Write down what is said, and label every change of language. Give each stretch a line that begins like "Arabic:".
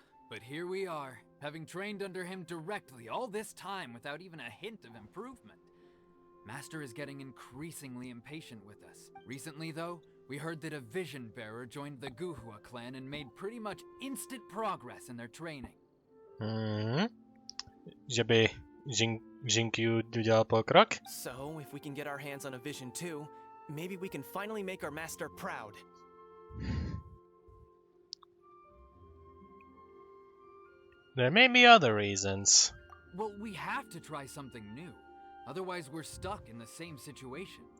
English: But here we are, having trained under him directly all this time without even a hint of improvement. Master is getting increasingly impatient with us. Recently, though, we heard that a vision bearer joined the Guhua clan and made pretty much instant progress in their training.
Czech: Že by Jinkyu udělal pokrok?
English: So, if we can get our hands on a vision too, maybe we can finally make our master proud. There may be other reasons. Well, we have to try something new. Otherwise, we're stuck in the same situation.